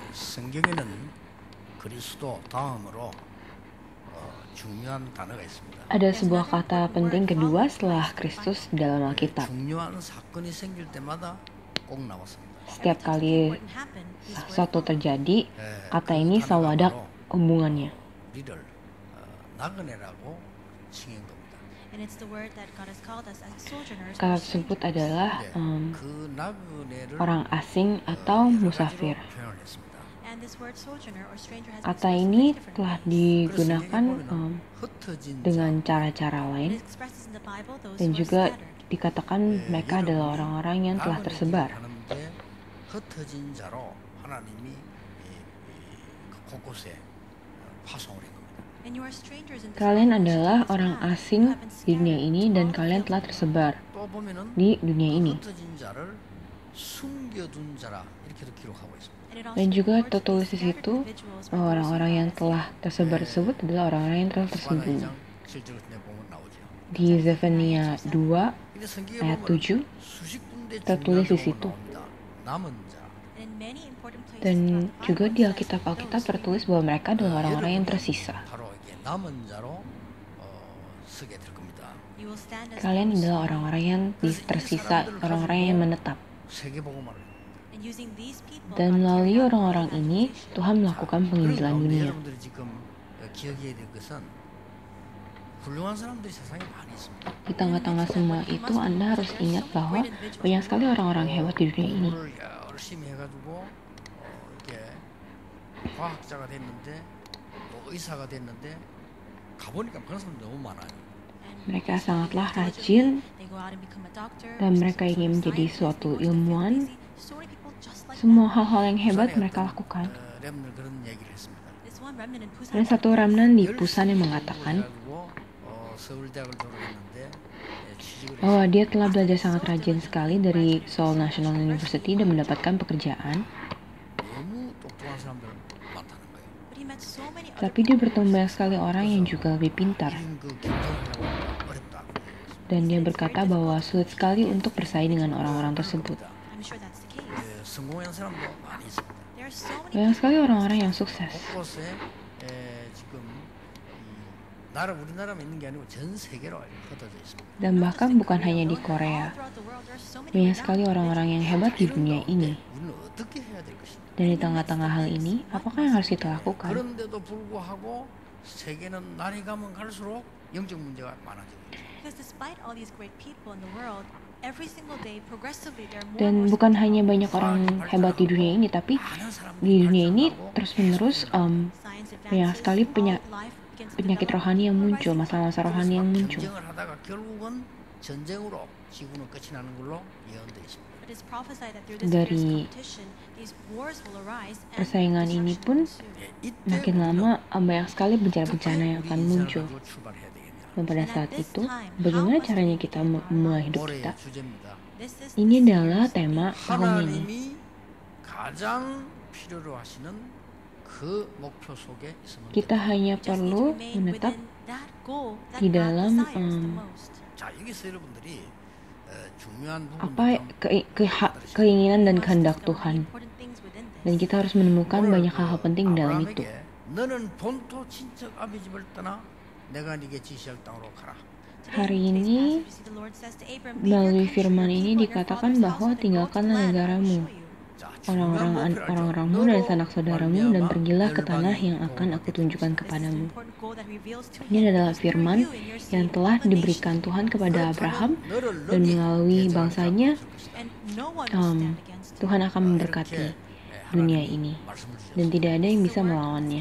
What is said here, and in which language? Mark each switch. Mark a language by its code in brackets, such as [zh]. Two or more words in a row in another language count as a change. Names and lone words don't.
[ko] 성경에는 그리스도 다음으로 중요한 단어가 있습니다. [id] Ada sebuah kata penting kedua setelah Kristus dalam Alkitab. [ko] 중요한 사건이 생길 때마다 꼭 나왔습니다. [id] Setiap kali sesuatu terjadi, kata ini selalu ada hubungannya. [ko] 우리를 나그네라고 칭한 겁니다. [id] Kata tersebut adalah [ko] 그 나그네를 [id] orang asing atau musafir. [ko] 표현을 했습니다. [id] Kata ini telah digunakan [ko] 흩어진 [id] dengan cara-cara lain dan juga dikatakan mereka adalah orang-orang yang telah tersebar. [ko] 하는데 흩어진 자로 하나님이 곳곳에 파송을 한 겁니다. [id] Kalian adalah orang asing di dunia ini dan kalian telah tersebar [ko] 또 보면은 [id] di dunia ini. [ko] 흩어진 자를 숨겨둔 자라 이렇게도 기록하고 있습니다. [id] Dan juga tertulis di situ bahwa orang-orang yang telah tersebar tersebut adalah orang-orang yang telah tersembunyi. [ko] 7절 같은 데 보면 나오죠. [id] Di Zefania 2 [ko] 근데 성경에 [id] ayat [ko] 보면 [id] 7 [ko] 수십 군데 [id] tertulis di [ko] 중요한 [id] situ. [ko] 경우가 나옵니다. 남은 자. [id] Dan juga di Alkitab tertulis bahwa mereka adalah orang-orang yang tersisa. [ko] 바로 이게 남은 자로 쓰게 될 겁니다. [id] Kalian adalah orang-orang yang tersisa, orang-orang yang menetap. [ko] 세계복음화를 [id] Dan melalui orang-orang ini, Tuhan melakukan penginjilan dunia. [ko] 여러분들이 지금 기억해야 될 것은 훌륭한 사람들이 세상에 많이 있습니다. [id] Di tengah-tengah semua itu, Anda harus ingat bahwa banyak sekali orang-orang hebat di dunia ini. [ko] 공부를 열심히 해가지고 이게 과학자가 됐는데 또 의사가 됐는데 가보니까 그런 사람들 너무 많아요. [id] Mereka sangatlah rajin dan mereka ingin menjadi suatu ilmuwan. Semua hal-hal yang hebat mereka lakukan. [ko] 렘는 그런 얘기를 했습니다. [id] Ada satu remnant di Busan yang mengatakan [ko] 서울대학을 졸업했는데 취직을 [id] bahwa dia telah belajar sangat rajin sekali dari Seoul National University dan mendapatkan pekerjaan. [ko] 너무 똑똑한 사람들 많다는 거예요. [id] Tapi dia bertemu banyak sekali orang yang juga lebih pintar. [ko] 이런 그 경쟁하려고 어렵다. [id] Dan dia berkata bahwa sulit sekali untuk bersaing dengan orang-orang tersebut. [ko] 성공한 사람도 많이 있습니다. [id] Banyak sekali orang-orang yang sukses. [ko] 곳곳에 지금 우리나라만 있는 게 아니고 전 세계로 흩어져 있습니다. [id] Dan bahkan bukan hanya di Korea. Banyak sekali orang-orang yang hebat di dunia ini. [ko] 우리는 어떻게 해야 될 것인가? [id] Dan di tengah-tengah hal ini, apakah yang harus kita lakukan? [ko] 그런데도 불구하고 세계는 날이 가면 갈수록 영적 문제가 많아지고 [id] Dan bukan hanya banyak orang hebat di dunia ini, tapi di dunia ini terus-menerus banyak sekali penyakit rohani yang muncul, masalah-masalah rohani yang muncul. [ko] 경쟁을 하다가 결국은 전쟁으로 지구는 끝이 나는 걸로 예언되어 있습니다. [id] Dari persaingan ini pun makin lama banyak sekali bencana-bencana yang akan muncul. [ko] 가지고 출발해야 되겠네요. [id] Dan pada saat itu, bagaimana caranya kita memulai hidup [ko] 올해의 [id] kita? [ko] 주제입니다. [id] Ini adalah tema tahun ini. [ko] 하나님이 가장 필요로 하시는 그 목표 속에 있으면 [id] Kita hanya perlu menetap di dalam [ko] 자, 여기서 여러분들이 중요한 [id] apa [ko] 부분들 [id] keinginan dan kehendak Tuhan. Dan kita harus menemukan banyak hal-hal penting dalam itu. [ko] 너는 본토 친척 아비 집을 떠나 내가 네게 지시할 땅으로 가라. [id] Hari ini, melalui firman ini dikatakan bahwa tinggalkanlah negaramu, orang-orangmu dan sanak saudaramu, dan pergilah ke tanah yang akan aku tunjukkan kepadamu. Ini adalah firman yang telah diberikan Tuhan kepada Abraham, dan melalui bangsanya Tuhan akan memberkati dunia ini, dan tidak ada yang bisa melawannya.